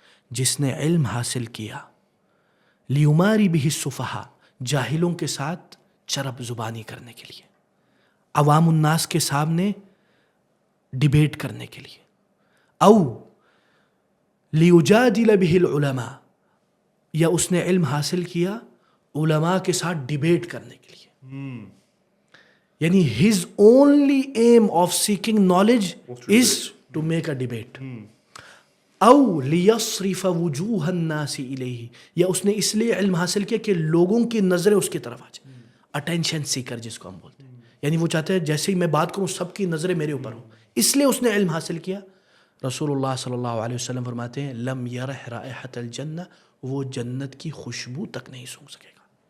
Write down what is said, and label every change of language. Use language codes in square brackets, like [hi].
[ur] جس نے علم حاصل کیا [ar] لیماری به السفہاء, [ur] جاہلوں کے ساتھ چرب زبانی کرنے کے لیے, عوام الناس کے سامنے ڈیبیٹ کرنے کے لیے, [ar] او لیجادل به العلماء, [ur] یا اس نے علم حاصل کیا علماء کے ساتھ ڈیبیٹ کرنے کے لیے. [en] یعنی his only aim of seeking knowledge is to make a debate. [ar] او لیصرف وجوہ الناس الیہ, [ur] یا اس نے اس لیے علم حاصل کیا کہ لوگوں کی نظریں اس کی طرف آ جائیں. اٹینشن سیکر جس کو ہم بولتے ہیں, یعنی وہ چاہتے ہیں جیسے ہی میں بات کروں سب کی نظریں میرے اوپر ہوں, اس لیے اس نے علم حاصل کیا. رسول اللہ صلی اللہ علیہ وسلم فرماتے ہیں [ar] لم یرح رائحة الجنہ, [ur] وہ جنت کی خوشبو تک نہیں سونگھ سکے گا.